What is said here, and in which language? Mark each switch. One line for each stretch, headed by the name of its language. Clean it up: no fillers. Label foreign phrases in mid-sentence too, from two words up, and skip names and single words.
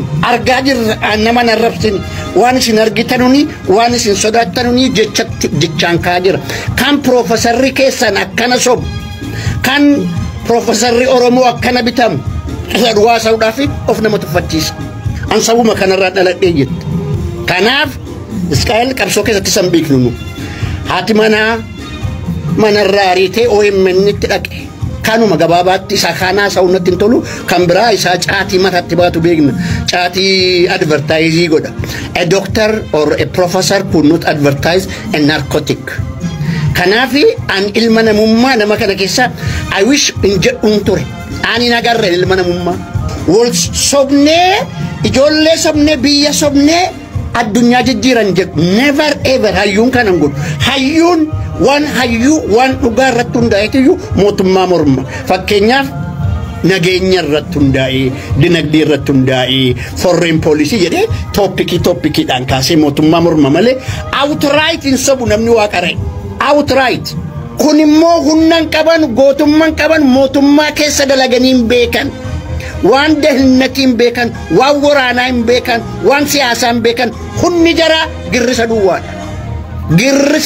Oromo: argaa jirra nama narrabsini waan isin argitanuni waan isin sodaattanuni jechaan kaa jira kan profeesarri keessan akkana sobu kan profeesarri Oromoo akkana bitamu duwwaa sa'uudhaaf of nama tuffachiisa an sabuma kanarraa dhaladhee jette kanaaf Isqaa'el qabsoo keessatti san beeknu haati manaa manarraa ariitee OMN itti dhaqe kanuma gabaabaatti isa kanaa sa'uunatti hin tolu kan biraa isaa caatii mataatti baatu beekna caatii advertaayizii godha
English: a doctor or a professor could not advertise a narcotic
Oromo: kanaafi an ilma namummaa nama kana keessa
English: I wish
Oromo: in jedhuun ture ani nagarre ilma namummaa wal sobnee ijoollee sobnee biyya sobnee addunyaa jijjiiran jedhu
English: never ever
Oromo: hayyuun kanan godhu hayyuun waan dhugaa irratti hundaa'eetiyyuu mootummaa morma fakkeenyaaf nageenya irratti hundaa'ee dinagdee irratti hundaa'ee
English: foreign policy
Oromo: jedhee tooppikiidhaan kaasee mootummaa morma malee outright hin sobu namni waaqaree outright kun immoo humnan qaban gootumman qaban mootummaa keessa dalaganiin beekan waan dahilnatiin beekan waan waraanaan beekan waan siyaasaan beekan hunni jara girrisa duwwaadha girrisa